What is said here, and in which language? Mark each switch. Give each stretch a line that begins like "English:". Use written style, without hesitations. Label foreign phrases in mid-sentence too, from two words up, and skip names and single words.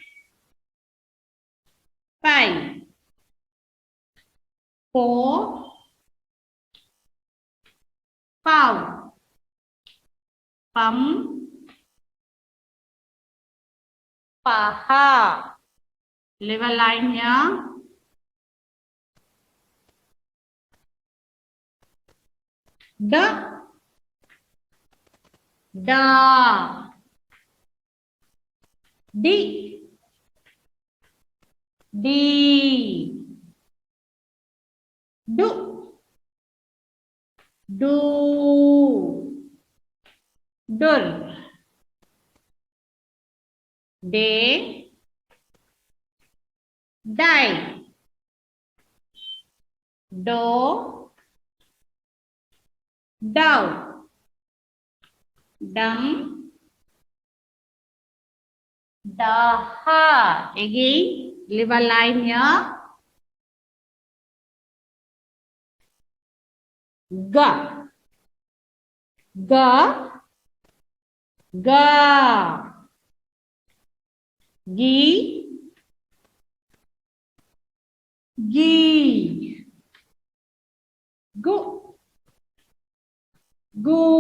English: Pie. Po. Pow. Pum. Paha. Leave a line here. Da. Da. Di. Di. Do. Do. Dur. day, die, do, dove, dumb, daha. Again, leave a line here. Ga, ga, ga, gi, gi, gu, gu,